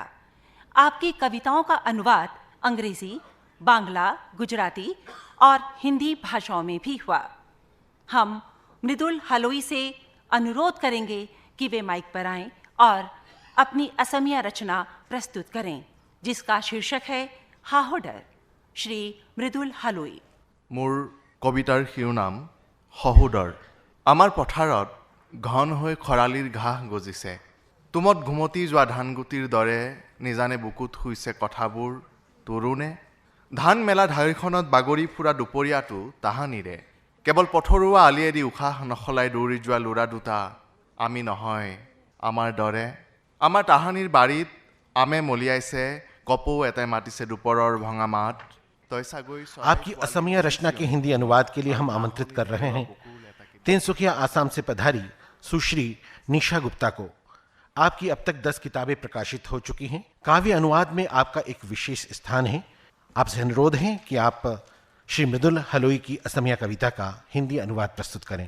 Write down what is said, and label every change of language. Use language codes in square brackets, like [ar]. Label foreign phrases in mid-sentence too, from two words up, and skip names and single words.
[hi] आपकी कविताओं का अनुवाद अंग्रेजी, बांग्ला, गुजराती और हिंदी भाषाओं में भी हुआ। हम मृदुल हलोई से अनुरोध करेंगे कि वे माइक पर आएं और अपनी असमिया रचना प्रस्तुत करें, जिसका शीर्षक है हाहोडर। श्री मृदुल हलोई। [as] মোৰ কবিতাৰ শিৰোনাম হহুদৰ। আমাৰ পথাৰত ঘন হৈ খৰালিৰ ঘাঁহ গজিছে, তুমত ঘুমতি যোৱা ধানগুটিৰ দৰে নিজানে বুকুত শুইছে কথাবোৰ তৰুণে। ধান মেলা ধাৰীখনত বাগৰি ফুৰা দুপৰীয়াটো তাহানিৰে। কেৱল পথৰুৱা আলিয়েদি উশাহ নসলাই দৌৰি যোৱা ল'ৰা দুটা আমি নহয় আমাৰ দৰে। আমাৰ তাহানিৰ বাৰীত আমে মলিয়াইছে, কপৌ এটাই মাতিছে দুপৰৰ ভঙা মাত। তই চাগৈ [hi] आपकी असमिया रचना के हिंदी अनुवाद के लिए हम आमंत्रित कर रहे हैं तिनसुकिया आसाम से पधारी सुश्री निशा गुप्ता को। आपकी अब तक 10 किताबें प्रकाशित हो चुकी हैं। काव्य अनुवाद में आपका एक विशेष स्थान है। आपसे अनुरोध है कि आप श्री मृदुल हलोई की असमिया कविता का हिंदी अनुवाद प्रस्तुत करें।